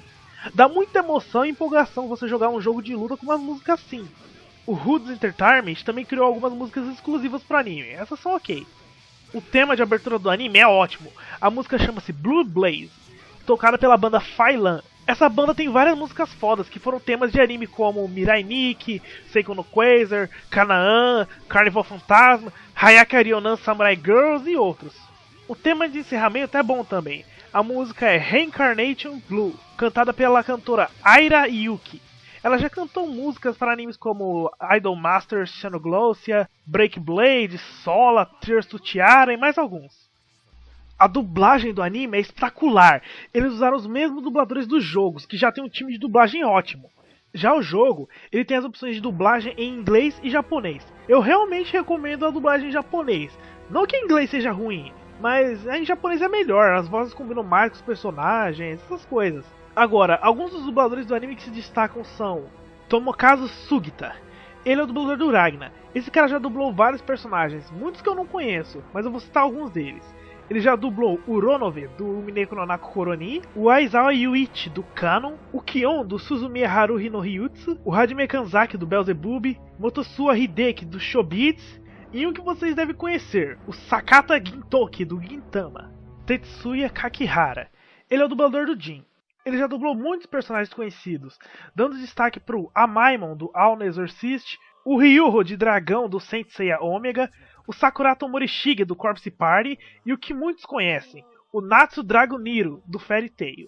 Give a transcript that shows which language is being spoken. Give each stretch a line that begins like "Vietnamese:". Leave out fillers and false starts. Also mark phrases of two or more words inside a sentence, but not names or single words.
Portuguese: Dá muita emoção e empolgação você jogar um jogo de luta com umas músicas assim. O Hoods Entertainment também criou algumas músicas exclusivas para anime, essas são ok. O tema de abertura do anime é ótimo, a música chama-se Blue Blaze, tocada pela banda Failan. Essa banda tem várias músicas fodas que foram temas de anime como Mirai Nikki, Seiko no Quasar, Kanaan, Carnival Fantasma, Hayaka Ryonan Samurai Girls e outros. O tema de encerramento é bom também. A música é Reincarnation Blue, cantada pela cantora Aira Yuki. Ela já cantou músicas para animes como Idol Masters, Xenoglossia, Break Blade, Sola, Tears to Tiara e mais alguns. A dublagem do anime é espetacular. Eles usaram os mesmos dubladores dos jogos, que já tem um time de dublagem ótimo. Já o jogo, ele tem as opções de dublagem em inglês e japonês. Eu realmente recomendo a dublagem em japonês. Não que em inglês seja ruim, mas em japonês é melhor, as vozes combinam mais com os personagens, essas coisas. Agora, alguns dos dubladores do anime que se destacam são Tomokazu Sugita. Ele é o dublador do Ragnar. Esse cara já dublou vários personagens, muitos que eu não conheço, mas eu vou citar alguns deles. Ele já dublou o Ronove, do Mineko no Nako Koroni, o Aizawa Yuichi, do Kanon, o Kion, do Suzumiya Haruhi no Ryutsu, o Hajime Kanzaki, do Beelzebub, Motosua Hideki, do Shobits, e um que vocês devem conhecer, o Sakata Gintoki, do Gintama, Tetsuya Kakihara. Ele é o dublador do Jin. Ele já dublou muitos personagens conhecidos, dando destaque pro Amaimon, do All no Exorcist, o Ryuho, de Dragão, do Saint Seiya Omega, o Sakurato Morishige, do Corpse Party, e o que muitos conhecem, o Natsu Dragoniro, do Fairy Tail.